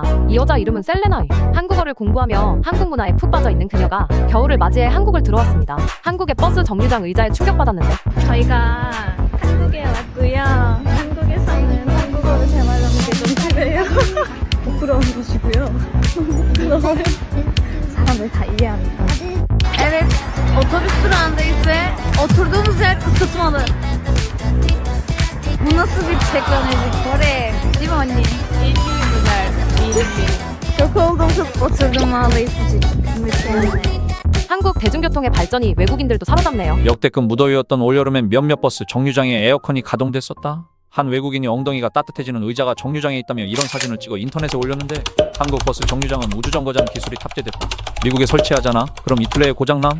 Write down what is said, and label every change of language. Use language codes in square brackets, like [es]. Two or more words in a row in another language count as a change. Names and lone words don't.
[ko] 이 여자 이름은 셀레나이. 한국어를 공부하며 한국 문화에 푹 빠져 있는 그녀가 겨울을 맞이해 한국을 들어왔습니다. 한국의 버스 정류장 의자에 충격받았는데 저희가 한국에 왔고요. 한국에서는 한국어를 대화하는 게 좀 그래요. 부끄러운 것이고요. 부끄러워요. 사람을 다 이해합니다. [tr] Evet, otobüs durağındayız ve oturduğumuz yer ısıtmalı. Bu nasıl bir teknoloji? Kore, değil mi anne? Çok oldum, çok oturdum vallahi sıcak. [ko] 한국 대중교통의 발전이 외국인들도 사로잡네요. 역대급 무더위였던 올여름엔 몇몇 버스 정류장에 에어컨이 가동됐었다. 한 외국인이 엉덩이가 따뜻해지는 의자가 정류장에 있다며 이런 사진을 찍어 인터넷에 올렸는데 한국 버스 정류장은 우주정거장 기술이 탑재됐다. 미국에 설치하잖아? 그럼 이틀 내에 고장남?